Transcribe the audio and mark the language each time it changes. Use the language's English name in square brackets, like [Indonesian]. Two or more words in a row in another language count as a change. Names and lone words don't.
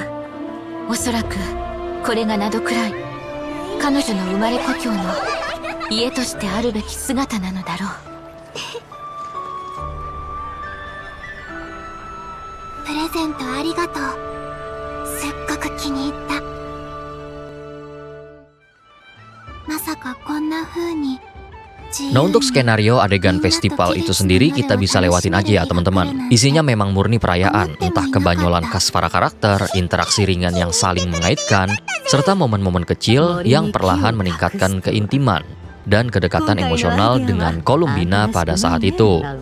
[Japanese] おそらくこれがナドくらい彼女の生まれ故郷の家としてあるべき姿なのだろう。プレゼントありがとう。すっごく気に入った。まさかこんな風に。 [Indonesian] Nah, untuk skenario adegan festival itu sendiri kita bisa lewatin aja ya teman-teman. Isinya memang murni perayaan, entah kebanyolan khas para karakter, interaksi ringan yang saling mengaitkan, serta momen-momen kecil yang perlahan meningkatkan keintiman dan kedekatan emosional dengan Columbina pada saat itu.